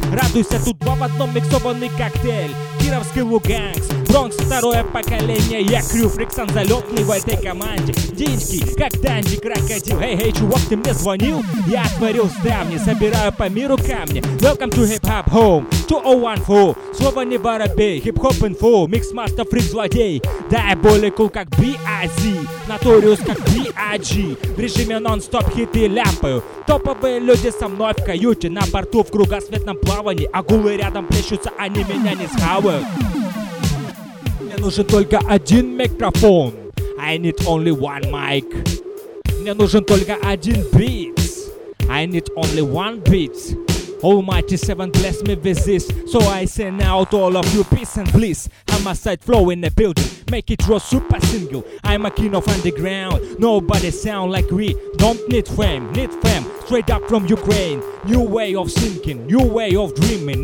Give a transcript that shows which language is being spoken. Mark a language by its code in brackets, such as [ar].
[ru] Радуйся, тут два в одном миксованный коктейль. Кировский Луганск, Бронкс, второе поколение. Я крю, Фриксон залетный в этой команде. Деньги, как Данди, крокодил. Эй, чувак, ты мне звонил? Я отворил ставни, собираю по миру камни. [en] Welcome to Hip Hop Home, 2014. [ru] Слово не воробей, хип-хоп инфо. Микс мастер, фрик злодей. [en] Diabolical, cool, [ru] как [en] B.I.Z. Notorious, как B.I.G. [ru] В режиме нон-стоп хиты ляпаю. Топовые люди со мной в каюте. На борту в кругосветном плавании. Акулы рядом плещутся, они меня не схавают. Мне нужен только один микрофон. [en] I need only one mic. [ru] Мне нужен только один beat. [en] I need only one beat. Almighty Seven bless me with this. So I send out all of you peace and bliss. I'm a side flow in the building. Make it raw super single. I'm a king of underground. Nobody sound like we. Don't need fame, need fame. Straight up from Ukraine. New way of thinking, new way of dreaming.